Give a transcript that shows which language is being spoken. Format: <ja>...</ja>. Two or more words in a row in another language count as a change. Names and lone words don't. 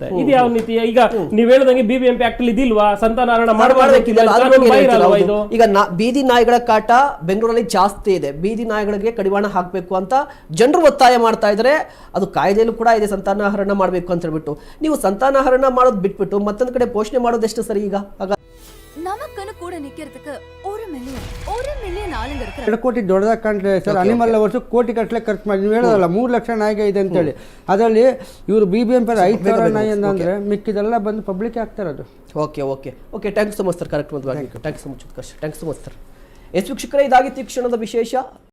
<kn>ಇದು ಯಾವ ನೀತಿ? ಈಗ ನೀವ್ ಹೇಳ್ದಂಗೆ BBMP ಆಕ್ಟ್ ಅಲ್ಲಿ ಇದಿಲ್ವಾ? ಸಂತಾನಹರಣ ಮಾಡಬಾರ್ದು. ಈಗ ಬೀದಿ ನಾಯಿಗಳ ಕಾಟ ಬೆಂಗಳೂರಲ್ಲಿ ಜಾಸ್ತಿ ಇದೆ. ಬೀದಿ ನಾಯಿಗಳಿಗೆ ಕಡಿವಾಣ ಹಾಕ್ಬೇಕು ಅಂತ ಜನರು ಒತ್ತಾಯ ಮಾಡ್ತಾ ಇದ್ರೆ, ಅದು ಕಾಯ್ದೆಯಲ್ಲೂ ಕೂಡ ಇದೆ, ಸಂತಾನಹರಣ ಮಾಡ್ಬೇಕು ಅಂತ ಹೇಳ್ಬಿಟ್ಟು. ನೀವು ಸಂತಾನಹರಣ ಮಾಡೋದು ಬಿಟ್ಬಿಟ್ಟು ಮತ್ತೊಂದು ಕಡೆ ಪೋಷಣೆ ಮಾಡೋದೆಷ್ಟು ಸರಿ? ಈಗ</kn> <ta>நமக்குன்னு கூட நிக்கிறதுக்கு 1 மில்லியன் ஆளுங்க இருக்காங்க.</ta> <kn>2 ಕೋಟಿ ದೊಡ್ಡದಾಗಿ ಕಾಣ್ತದೆ ಸರ್.</kn> <en>animal lovers</en> <kn>ಕೋಟಿ ಗಟ್ಟಲೆ ಖರ್ಚು ಮಾಡಿ, ನೀವು ಹೇಳೋದಲ್ಲ 3 ಲಕ್ಷ ನಾಯಿಗೆ ಇದೆ ಅಂತೇಳಿ. ಅದರಲ್ಲಿ ಇವರು BBMP 5,000 ನಾಯಿ ಅಂದ್ರೆ ಮಿಕ್ಕಿದೆಲ್ಲ ಬಂದು ಪಬ್ಲಿಕ್ ಆಗ್ತಾರೆ ಅದು.</kn> <en>okay thanks so much sir.</en> <kn>ಕರೆಕ್ಟ್ ಒಂದು</kn> <en>thanks so much sir.</en> <kn>ಎಸ್ ವೀಕ್ಷಕರೇ, ಇದಾಗಿತ್ತು ಈ ಕ್ಷಣದ ವಿಶೇಷ.</kn>